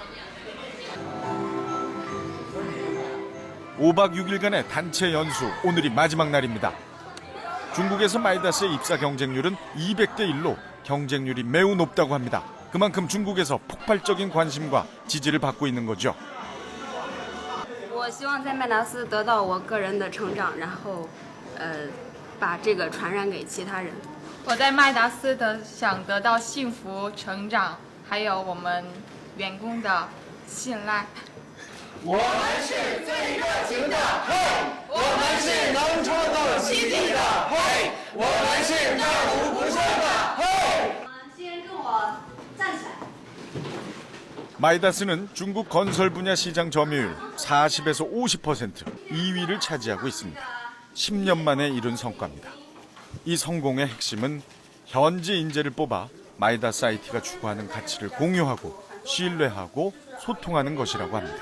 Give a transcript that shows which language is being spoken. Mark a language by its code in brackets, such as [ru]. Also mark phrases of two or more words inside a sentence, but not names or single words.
[ko] 5박 6일간의 단체 연수, 오늘이 마지막 날입니다. 중국에서 마이다스의 입사 경쟁률은 200대 1로 경쟁률이 매우 높다고 합니다. 그만큼 중국에서 폭발적인 관심과 지지를 받고 있는 거죠. [zh] 我希望在麦达斯得到我个人的成长，然后把这个传染给其他人。我在麦达斯想得到幸福、成长，还有我们员工的信赖。我们是最热情的，嘿！我们是能创造奇迹的，嘿！我们是战无不胜的，嘿！先跟我站起来。 [ko] 마이다스는 중국 건설 분야 시장 점유율 40에서 50%, 2위를 차지하고 있습니다. 10년 만에 이룬 성과입니다. 이 성공의 핵심은 현지 인재를 뽑아 마이다스 IT가 추구하는 가치를 공유하고 신뢰하고 소통하는 것이라고 합니다.